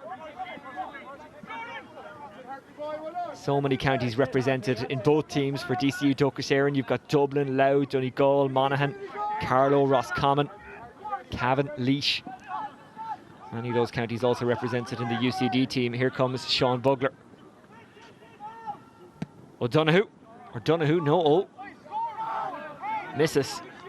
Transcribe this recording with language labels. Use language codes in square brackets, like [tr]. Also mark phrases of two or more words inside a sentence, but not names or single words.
[en] So many counties represented in both teams for DCU Dóchas Éireann. You've got Dublin, Louth, Donegal, Monaghan, Carlow, Roscommon, Cavan, Laois. Many of those counties also represented in the UCD team. Here comes Sean Bugler. O'Donoghue, no, oh. Misses.